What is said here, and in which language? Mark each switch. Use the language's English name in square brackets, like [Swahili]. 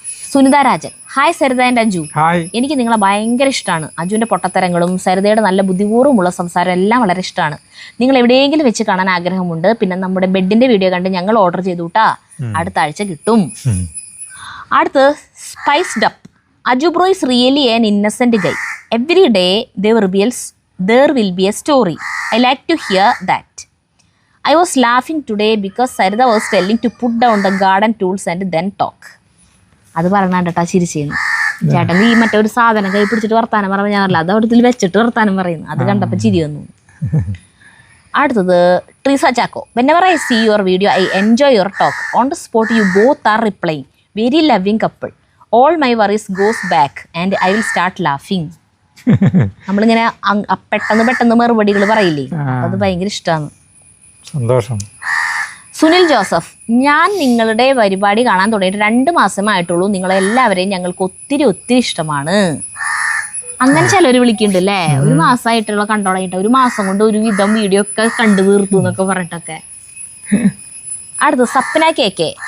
[Malayalam] Sunitha Rajan. Hi Saritha and Aju. എനിക്ക് നിങ്ങളെ ഭയങ്കര ഇഷ്ടമാണ്. അജുവിൻ്റെ പൊട്ടത്തരങ്ങളും സരിതയുടെ നല്ല ബുദ്ധിപൂർവ്വമുള്ള സംസാരം എല്ലാം വളരെ ഇഷ്ടമാണ്. നിങ്ങൾ എവിടെയെങ്കിലും വെച്ച് കാണാൻ ആഗ്രഹമുണ്ട്. പിന്നെ നമ്മുടെ ബെഡിന്റെ വീഡിയോ കണ്ട് ഞങ്ങൾ ഓർഡർ ചെയ്തു കേട്ടാ, അടുത്ത ആഴ്ച കിട്ടും. അടുത്ത് spiced up. [English] Aju bro is really an innocent guy. Every day there will be a story. I like to hear that. I was laughing today because Sarida was telling to put down the garden tools and then talk. [Malayalam] അത് പറഞ്ഞാണ്ടാ ചിരി ചെയ്യുന്നു. ചേട്ടൻ ഈ മറ്റൊരു സാധനം കൈ പിടിച്ചിട്ട് വർത്താനം പറഞ്ഞാൽ അത് അവിടെ വെച്ചിട്ട് വർത്താനം പറയുന്നു. അത് കണ്ടപ്പോൾ ചിരി വന്നു. അടുത്തത് Treesa Chacko. [English] Whenever I see your video, I enjoy your talk. On the spot, you both are replying. Very loving couple. All my worries goes back and I will start laughing. [Malayalam] നമ്മളിങ്ങനെ പെട്ടെന്ന് മറുപടികൾ പറയില്ലേ, അത് ഭയങ്കര ഇഷ്ടമാണ്. സന്തോഷം. സുനിൽ ജോസഫ്. ഞാൻ നിങ്ങളുടെ പരിപാടി കാണാൻ തുടങ്ങിയിട്ട് 2 മാസമായിട്ടുള്ളൂ. നിങ്ങളെല്ലാവരെയും ഞങ്ങൾക്ക് ഒത്തിരി ഇഷ്ടമാണ്. അങ്ങനെ ചിലർ വിളിക്കുന്നുണ്ട് അല്ലേ, 1 മാസമായിട്ടുള്ള കണ്ടുടങ്ങിയിട്ട് 1 മാസം കൊണ്ട് ഒരു വിധം വീഡിയോ ഒക്കെ കണ്ടു തീർത്തു എന്നൊക്കെ പറഞ്ഞിട്ടൊക്കെ. അടുത്ത് സപ്ന KK.